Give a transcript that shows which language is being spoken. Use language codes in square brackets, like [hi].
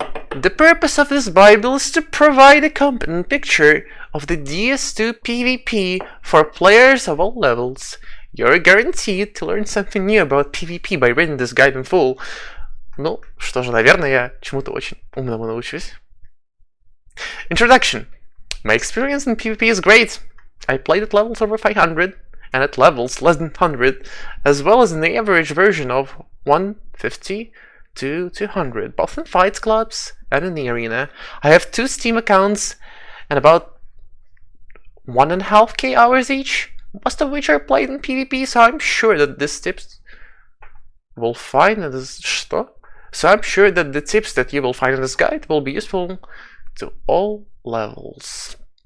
[en] The purpose of this Bible is to provide a competent picture of the DS2 PvP for players of all levels. You're guaranteed to learn something new about PvP by reading this guide in full. [ru] Ну, что же, наверное, я чему-то очень умному научусь. [en] Introduction. My experience in PvP is great. I played at levels over 500 and at levels less than 100, as well as in the average version of 150 to 200, both in fights clubs and in the arena. I have 2 Steam accounts and about 1.5k hours each, most of which are played in PvP, so I'm sure that the tips will find in this So I'm sure that the tips that you will find in this guide will be useful to all levels.